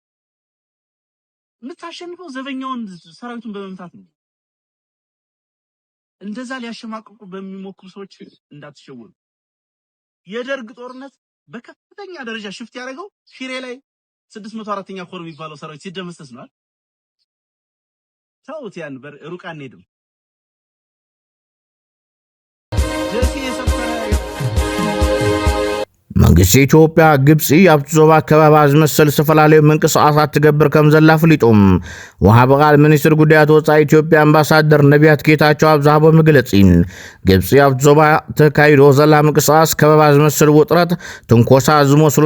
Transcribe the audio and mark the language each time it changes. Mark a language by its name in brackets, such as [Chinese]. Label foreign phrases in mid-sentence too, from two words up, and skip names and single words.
[Amharic] የምታሸንፈው ዘበኛውን ሰራዊቱን በመምታት ነው እንደዛ ሊያሸማቅቁ በሚሞክሩ ሰዎች እንዳትሸወኑ የደርግ ጦርነት በከፍተኛ ደረጃ ሽፍት ያደረገው ሽሬ ላይ 604ኛ ኮር የሚባለው ሰራዊት ሲደመሰስ ነው ታውት ያን ሩቅ አንሄድም ደሴ የሰፈረ [Tigrinya] መንግስቲ ኢትዮጵያ ግብጽ ኣብ ዞባ ከባቢ ዝመሰል ዝተፈላለዩ ምንቅስቃሳት ትገብር ከም ዘላ ፍሊጦም ወሃብ ቃል ሚኒስትር ጉዳያት ወጻኢ ኢትዮጵያ አምባሳደር ነቢያት ጌታቸው ኣብ ዝሃቦ መግለጺ ግብጽ ኣብ ዞባ ተካይዶ ዘላ ምንቅስቃስ ከባቢ ዝመሰል ውጥረት ትንኮሳ ዝመስሉ